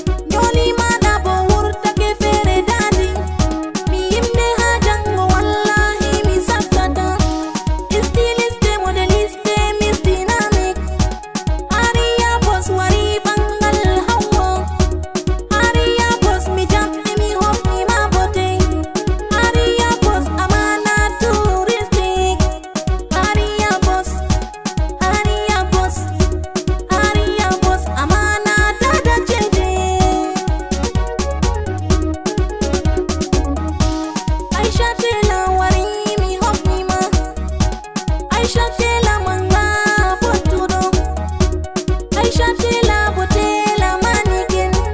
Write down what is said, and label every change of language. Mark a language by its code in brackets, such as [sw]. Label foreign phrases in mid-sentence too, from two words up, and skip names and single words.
[ff] Nyoli mada bo wurta ke fere Dadi. Mi yimde ha jango wallahi mi safsata. [fr] Stiliste modeliste Miss Dynamic. [ff] Ariya boss wari bangal hawa. Ariya boss mi jamɗe mi hofni ma bote. Ariya boss amana touristic. Ariya boss, Ariya boss, Ariya boss amana dada jeje. Aisha tela wari mi hofni ma. Aisha tela manga bottuɗo. Aisha tela bo tela manikin.